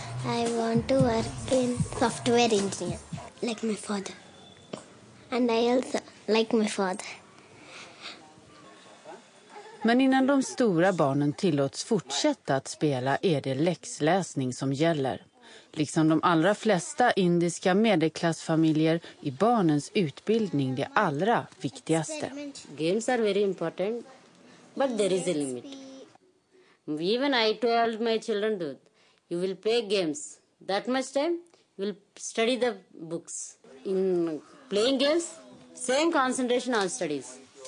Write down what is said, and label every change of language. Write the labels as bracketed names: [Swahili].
[English] I want to work in software engineer, like my father. And I also like my father. [Swedish] Men innan de stora barnen tillåts fortsätta att spela är det läxläsning som gäller. Liksom de allra flesta indiska medelklassfamiljer är barnens utbildning det allra viktigaste. [English] Games are very important, but there is a limit. Even I told my children that you will play games. That much time, you will study the books. In playing games, same concentration on studies.